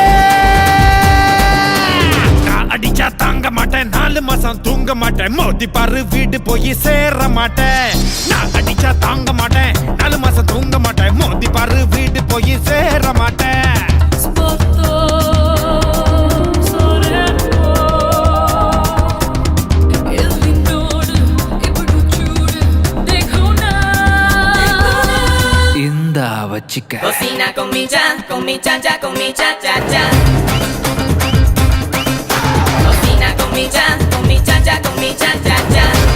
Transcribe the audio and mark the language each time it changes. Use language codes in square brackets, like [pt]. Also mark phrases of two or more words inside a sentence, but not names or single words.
[ta] நான் அடிச்சா தாங்க மாட்டேன் 4 மாசம் தூங்க மாட்டேன் மோதி பாரு வீடு போய் சேர மாட்டேன் நான் அடிச்சா தாங்க மாட்டேன் 4 மாசம் தூங்க மாட்டேன் மோதி பாரு வீடு போய் சேர மாட்டேன் வச்சிக்க [es] Cocina con mi cha cha, con mi cha cha cha. Cocina con mi cha cha, con mi cha cha cha.